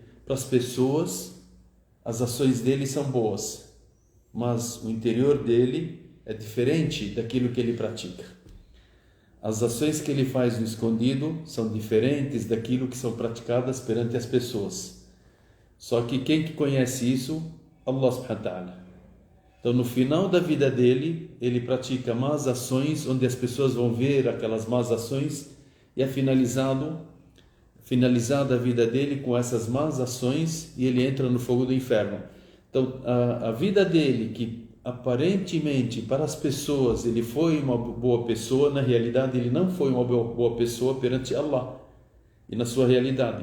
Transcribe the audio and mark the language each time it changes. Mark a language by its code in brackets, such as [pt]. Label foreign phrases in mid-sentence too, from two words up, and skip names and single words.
[pt] Para as pessoas, as ações dele são boas, mas o interior dele é diferente daquilo que ele pratica. As ações que ele faz no escondido são diferentes daquilo que são praticadas perante as pessoas. Só que quem que conhece isso? [ar] الله سبحانه وتعالى. [pt] Então no final da vida dele, ele pratica más ações, onde as pessoas vão ver aquelas más ações e é finalizada a vida dele com essas más ações e ele entra no fogo do inferno. Então a vida dele, que aparentemente para as pessoas ele foi uma boa pessoa, na realidade ele não foi uma boa pessoa perante Allah e na sua realidade.